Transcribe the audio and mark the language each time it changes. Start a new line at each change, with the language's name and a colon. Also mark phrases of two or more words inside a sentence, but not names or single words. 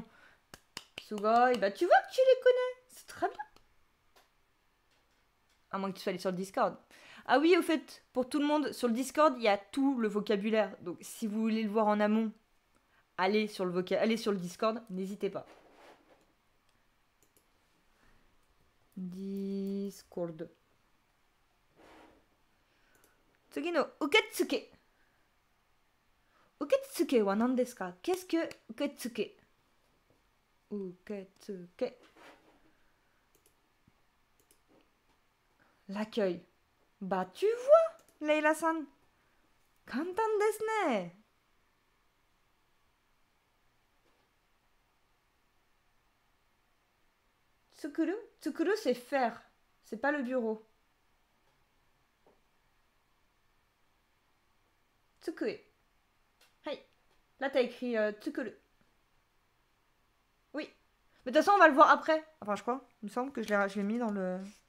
French: Sugoi, bah tu vois que tu les connais. C'est très bien. À moins que tu sois allé sur le Discord. Ah oui, au fait, pour tout le monde, sur le Discord, il y a tout le vocabulaire. Donc, si vous voulez le voir en amont, allez sur le Discord, n'hésitez pas. Discord.
Japanese: 次の受付. 受付は何ですか?
French: Qu'est-ce que uketsuke? Uketsuke. L'accueil. Bah, tu vois, Leila-san.
Japanese: 簡単ですね. Tsukuru? Tsukuru,
French: c'est faire. C'est pas le bureau. Tsukue. Hey. Là, t'as écrit tsukuru. Oui. Mais de toute façon, on va le voir après. Enfin, je crois. Il me semble que je l'ai mis dans le...